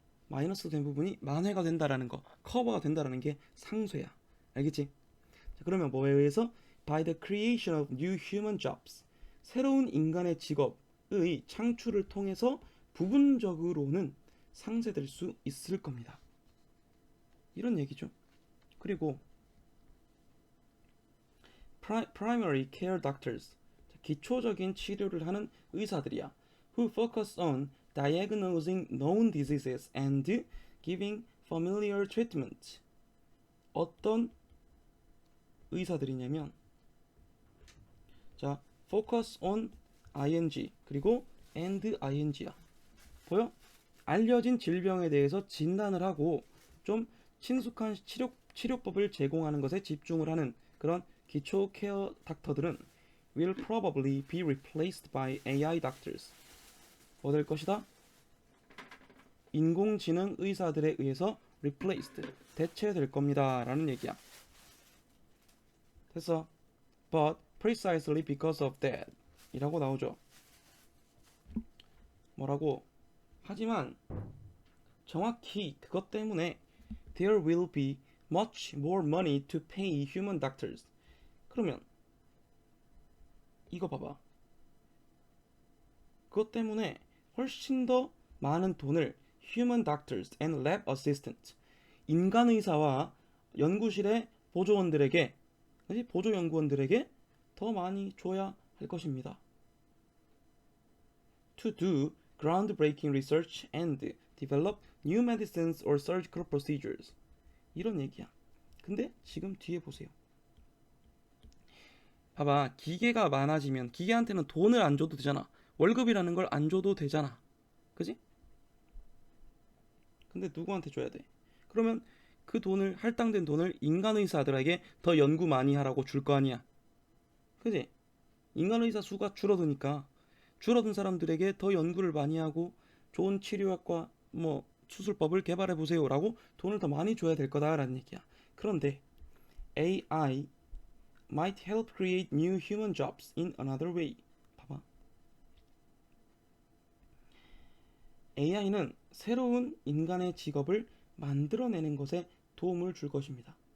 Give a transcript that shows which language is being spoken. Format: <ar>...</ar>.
<ko>마이너스 된 부분이 만회가 된다라는 거, 커버가 된다라는 게 상쇄야. 알겠지? 자, 그러면 뭐에 의해서?</ko> <en>By the creation of new human jobs.</en> <ko>새로운 인간의 직업의 창출을 통해서 부분적으로는 상쇄될 수 있을 겁니다. 이런 얘기죠. 그리고</ko> <en>primary care doctors,</en> <ko>기초적인 치료를 하는 의사들이야.</ko> <en>Who focus on diagnosing known diseases and giving familiar treatment.</en> <ko>어떤 의사들이냐면, 자,</ko> <en>focus on ing</en> <ko>그리고 and ing야. 보여? 알려진 질병에 대해서 진단을 하고 좀 친숙한 치료법을 제공하는 것에 집중을 하는 그런 기초 케어 닥터들은</ko> <en>will probably be replaced by AI doctors.</en> <ko>뭐 될 것이다? 인공지능 의사들에 의해서 replaced, 대체될 겁니다 라는 얘기야. 됐어.</ko> <en>But precisely because of that</en> <ko>이라고 나오죠. 뭐라고? 하지만 정확히 그것 때문에</ko> <en>there will be much more money to pay human doctors.</en> <ko>그러면 이거 봐봐. 그것 때문에 훨씬 더 많은 돈을</ko> <en>human doctors and lab assistants,</en> <ko>인간 의사와 연구실의 보조원들에게, 보조 연구원들에게 더 많이 줘야 할 것입니다.</ko> <en>To do groundbreaking research and develop new medicines or surgical procedures.</en> <ko>이런 얘기야. 근데 지금 뒤에 보세요. 봐봐. 기계가 많아지면 기계한테는 돈을 안 줘도 되잖아. 월급이라는 걸 안 줘도 되잖아. 그지? 근데 누구한테 줘야 돼? 그러면 그 돈을, 할당된 돈을 인간 의사들에게 더 연구 많이 하라고 줄 거 아니야. 그지? 인간 의사 수가 줄어드니까 줄어든 사람들에게 더 연구를 많이 하고 좋은 치료약과 뭐 수술법을 개발해 보세요라고 돈을 더 많이 줘야 될 거다라는 얘기야.</ko> <en>그런데 AI might help create new human jobs in another way.</en> <ko>봐봐. AI는 새로운 인간의 직업을 만들어내는 것에 도움을 줄 것입니다.</ko>